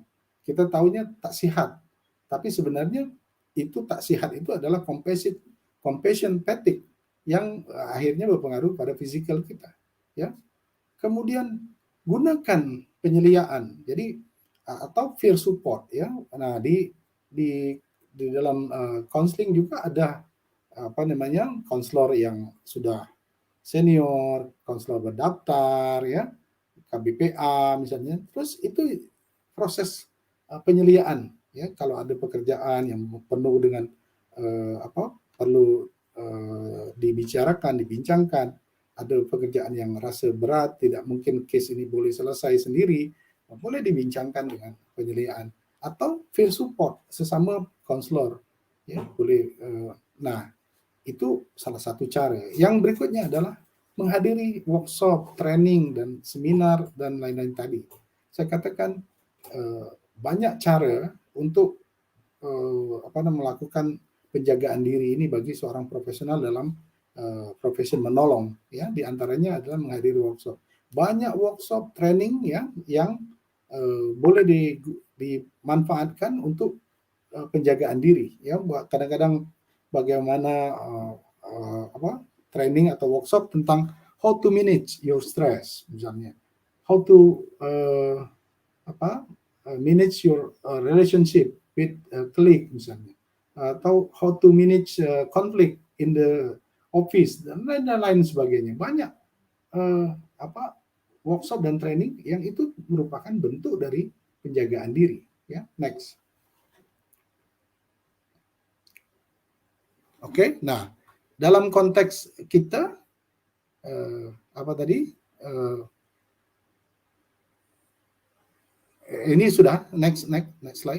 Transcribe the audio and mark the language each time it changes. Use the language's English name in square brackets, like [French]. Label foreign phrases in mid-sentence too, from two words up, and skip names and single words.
[Malay] Kita tahunya tak sihat, tapi sebenarnya itu tak sihat itu adalah compassion fatigue yang akhirnya berpengaruh pada fisikal kita. Ya. Kemudian gunakan penyeliaan, jadi atau [English] peer support, [Malay] ya. Nah di dalam counseling juga ada kaunselor yang sudah senior, kaunselor berdaftar, ya, KBPA misalnya. Terus itu proses penyeliaan, ya. Kalau ada pekerjaan yang penuh dengan perlu dibicarakan, dibincangkan, ada pekerjaan yang rasa berat, tidak mungkin case ini boleh selesai sendiri, boleh dibincangkan dengan penyeliaan atau [English] peer support [Malay] sesama kaunselor, ya, boleh. Nah, itu salah satu cara. Yang berikutnya adalah menghadiri workshop, training, dan seminar, dan lain-lain tadi. Saya katakan banyak cara untuk melakukan penjagaan diri ini bagi seorang profesional dalam profesi menolong. Ya, di antaranya adalah menghadiri workshop. Banyak workshop, training, ya, yang boleh dimanfaatkan untuk penjagaan diri. Ya, kadang-kadang bagaimana training atau workshop tentang [English] how to manage your stress, misalnya, how to manage your relationship with colleague, [Malay] misalnya, atau [English] how to manage conflict in the office, [Malay] dan lain-lain sebagainya. Banyak workshop dan training yang itu merupakan bentuk dari penjagaan diri. Ya, next. Oke, nah dalam konteks kita ini sudah [English] next slide.